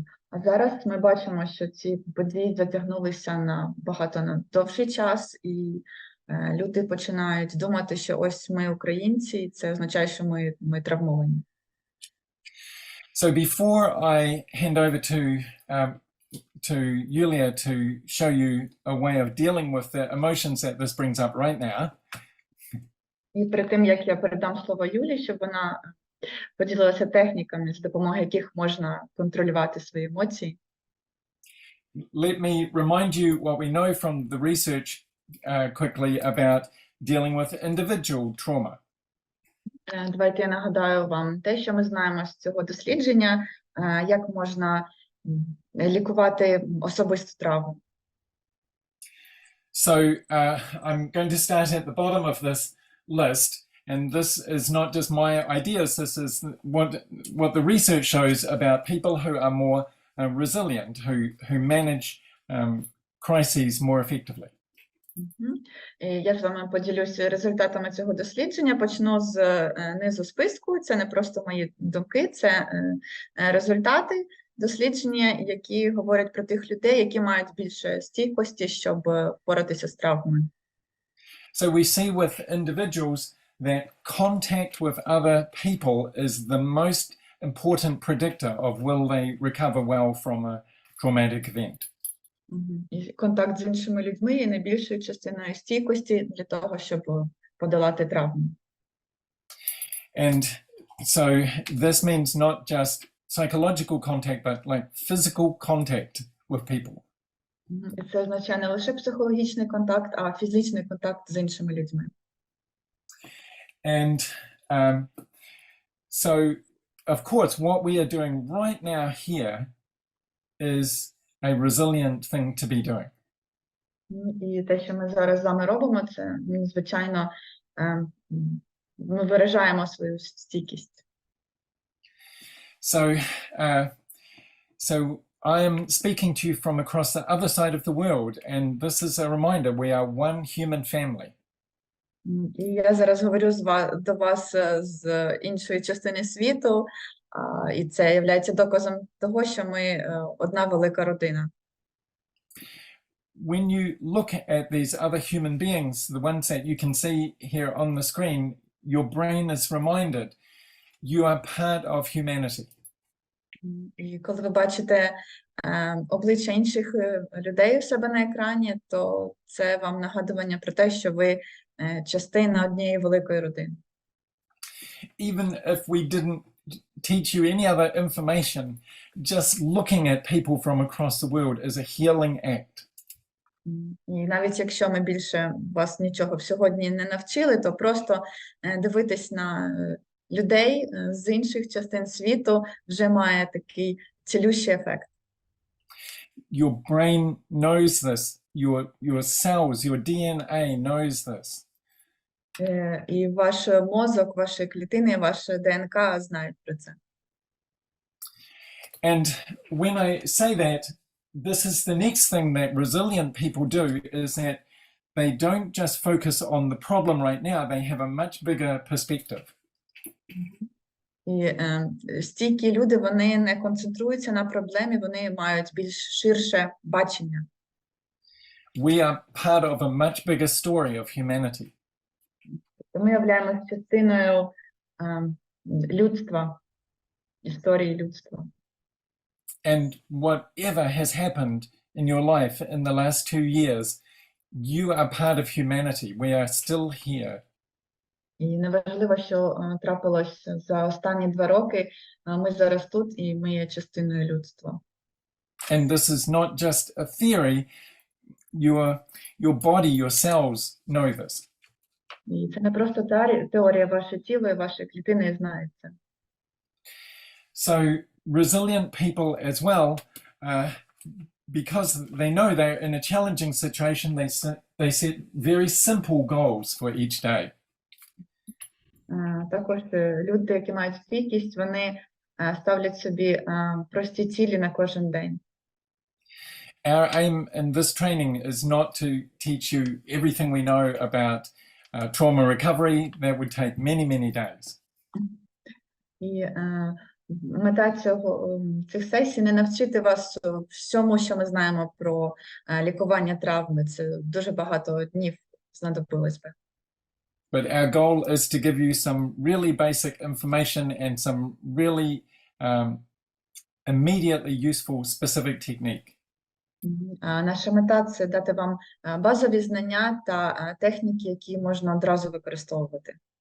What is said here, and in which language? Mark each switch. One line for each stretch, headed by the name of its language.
Ukrainian: А зараз ми бачимо, що ці події затягнулися на довший час, і люди починають думати, що ось ми українці, і це означає, що ми травмовані.
English: So before I hand over to Julia to show you a way of dealing with the emotions that this brings up right now.
Ukrainian: І перед тим, як я передам слово Юлі, щоб вона поділилася техніками, з допомогою яких можна контролювати свої емоції.
English: Let me remind you what we know from the research quickly about dealing with individual trauma.
Ukrainian: Давайте я нагадаю вам те, що ми знаємо з цього дослідження, як можна лікувати особисту травму.
English: So I'm going to start at the bottom of this list, and this is not just my ideas, this is what the research shows about people who are more resilient, who manage crises more effectively.
Ukrainian: Я з вами поділюся результатами цього дослідження. Почну з низу списку. Це не просто мої думки, це результати дослідження, які говорять про тих людей, які мають більше стійкості, щоб боротися з травмою.
English: So we see with individuals that contact with other people is the most important predictor of will they recover well from a traumatic event.
Ukrainian: І контакт з іншими людьми є найбільшою частиною стійкості для того, щоб подолати травму.
English: And so this means not just psychological contact, but like physical contact with people.
Ukrainian: І це означає не лише психологічний контакт, а фізичний контакт з іншими людьми.
English: And so, of course, what we are doing right now here is a resilient thing to be doing.
Ukrainian: І те, що ми зараз з вами робимо, це, звичайно, ми виражаємо свою стійкість.
English: So I am speaking to you from across the other side of the world, and this is a reminder, we are one human family.
Ukrainian: І я зараз говорю до вас з іншої частини світу, і це є доказом того, що ми одна велика родина.
English: When you look at these other human beings, the ones that you can see here on the screen, your brain is reminded you are part of humanity.
Ukrainian: І коли ви бачите обличчя інших людей у себе на екрані, то це вам нагадування про те, що ви частина однієї великої родини.
English: Even if we didn't teach you any other information, just looking at people from across the world is a healing act.
Ukrainian: І навіть якщо ми більше вас нічого сьогодні не навчили, то просто дивитись на людей з інших частин світу вже має такий цілющий ефект.
English: Your brain knows this, your cells, your DNA knows this.
Ukrainian: І ваш мозок, ваші клітини, ваше ДНК знають про це.
English: And when I say that, this is the next thing that resilient people do, is that they don't just focus on the problem right now, they have a much bigger perspective.
Ukrainian: І стійкі люди, вони не концентруються на проблемі, вони мають більш ширше бачення.
English: We are part of a much bigger story of humanity.
Ukrainian: Ми являємося частиною людства, історії людства.
English: And whatever has happened in your life in the last 2 years, you are part of humanity. We are still here.
Ukrainian: І неважливо, що трапилось за останні 2 роки, ми зараз тут, і ми є частиною людства.
English: And this is not just a theory. Your body, your cells know this.
Ukrainian: І це не просто теорія, ваше тіло і ваші клітини знають це.
English: So resilient people as well, because they know they're in a challenging situation, they set very simple goals for each day.
Ukrainian: Також люди, які мають стійкість, вони ставлять собі прості цілі на кожен день.
English: Our aim in this training is not to teach you everything we know about trauma recovery. That would take many, many days.
Ukrainian: І мета цих сесій не навчити вас всьому, що ми знаємо про лікування травми. Це дуже багато днів знадобилось би.
English: But our goal is to give you some really basic information and some really immediately useful specific technique.
Ukrainian: Наша мета – це дати вам базові знання та техніки, які можна одразу використовувати.